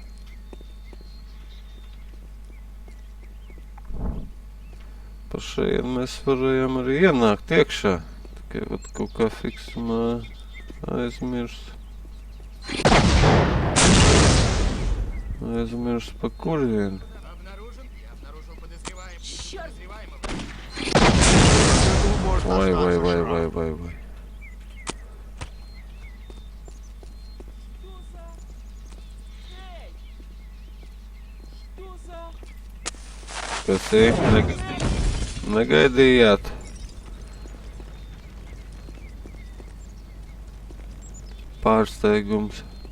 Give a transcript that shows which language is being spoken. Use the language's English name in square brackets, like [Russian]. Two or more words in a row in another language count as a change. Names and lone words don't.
[Latvian] Pa šeit mēs varējām arī ienākt iekšā. Tikai vat kaut kā fiksumā aizmirst. Aizmirst pa kurienu. [Russian] Обнаружен? Я обнаружил подозреваемого. [Latvian] Vai. Kas ir? Negaidījāt? Pārsteigums.